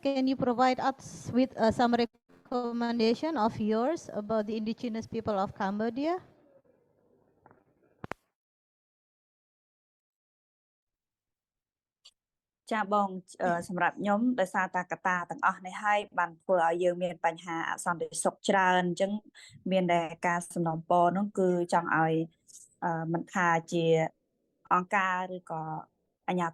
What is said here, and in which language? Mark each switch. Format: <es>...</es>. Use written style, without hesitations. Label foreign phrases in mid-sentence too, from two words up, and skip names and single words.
<en>Can you provide us with some recommendation of yours about the indigenous people of Cambodia?</en> <km>ចាបងសម្រាប់ខ្ញុំដោយសារតែកត្តាទាំងអស់នេះហើយបានធ្វើឲ្យយើងមានបញ្ហាអសន្តិសុខច្រើនអញ្ចឹងមានតែការសំណូមពរនោះគឺចង់ឲ្យមិនថាជាអង្គការឬក៏អាជ្ញា</km>